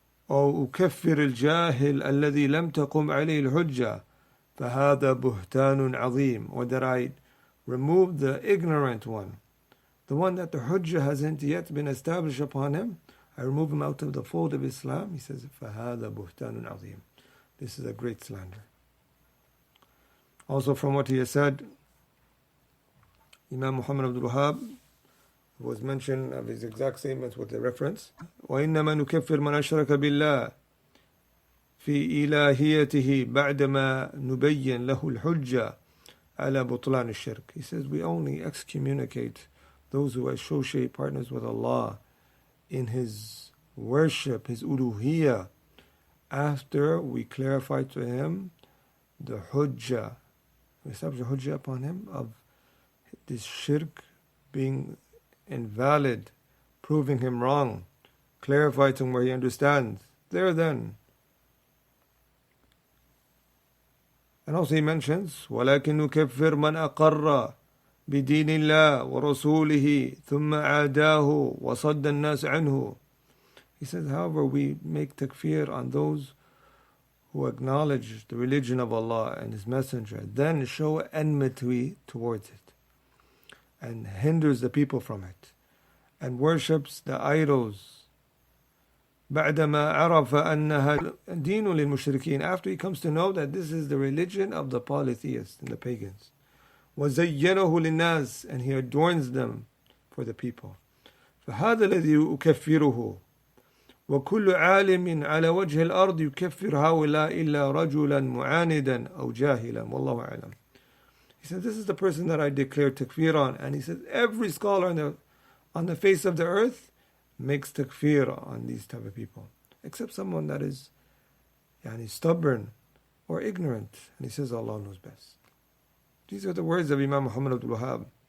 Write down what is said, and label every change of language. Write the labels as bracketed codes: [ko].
[ar] أو أكفر الجاهل الذي لم تقم عليه الحجة فهذا بهتان عظيم, [en] or that I remove the ignorant one, the one that the hujjah hasn't yet been established upon him, I remove him out of the fold of Islam. He says, [ar] فهذا بهتان عظيم. [en] This is a great slander. Also from what he has said, Imam Muhammad bin Abdul-Wahaab was mentioned of his exact statements with the reference, [ar] وَإِنَّمَا نُكَفِّرْ مَنْ أَشْرَكَ بِاللَّهِ فِي إِلَهِيَتِهِ بَعْدَمَا نُبَيِّنْ لَهُ الْحُجَّةِ عَلَى بُطْلَانِ الشِّرْكِ. [en] He says, we only excommunicate those who associate partners with Allah in His worship, His uluhiyah, after we clarify to him the hujjah, we establish the hujjah upon him of this shirk being invalid, proving him wrong, clarify to him where he understands. There then. And also he mentions, [ar] وَلَكِنْ نُكَفِّرْ مَنْ أَقَرَّ بِدِينِ اللَّهِ وَرَسُولِهِ ثُمَّ عَادَاهُ وَصَدَّ النَّاسِ عَنْهُ. [en] He says, however, we make takfir on those who acknowledge the religion of Allah and His Messenger, then show enmity towards it, and hinders the people from it, and worships the idols. [ar] بعدما عرف أنها دين للمشركين, [en] after he comes to know that this is the religion of the polytheists and the pagans. [ar] وزينه للناس, [en] and he adorns them for the people. [ar] فهذا الذي أكفره, وكل عالم على وجه الأرض يكفر هؤلاء إلا رجلا معاندا أو جاهلا والله أعلم. [en] He said, this is the person that I declare takfir on. And he said, every scholar on the face of the earth makes takfir on these type of people, except someone that is stubborn or ignorant. And he says, Allah knows best. These are the words of Imam Muhammad bin Abdul-Wahaab.